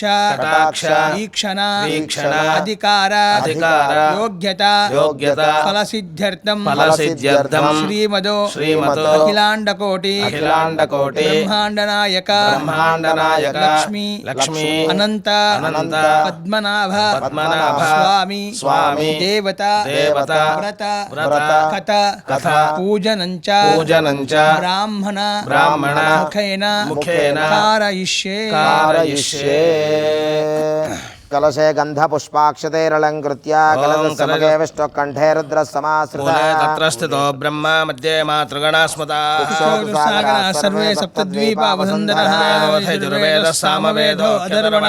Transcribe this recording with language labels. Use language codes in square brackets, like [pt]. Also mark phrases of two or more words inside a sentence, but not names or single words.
[sa] వీక్షణ అధికార యోగ్యత ఫలసిద్ధ్యర్థం శ్రీమదో అఖిలాండకోటి బ్రహ్మాండ నాయక లక్ష్మీ అనంత పద్మనాభ స్వామి దేవత వ్రత కథ పూజనంచ బ్రాహ్మణ ముఖేన कारयिष्ये कलशे गंध पुष्पाक्षतैरलंकृत्य कलशसमगे विष्णुकण्ठे रुद्रसमाश्रितः तत्र स्थितो ब्रह्मा मध्ये मातृगणा स्मृता सर्वे सप्तद्वीपा वसुन्धरः यजुर्वेदः सामवेदो अथर्वणः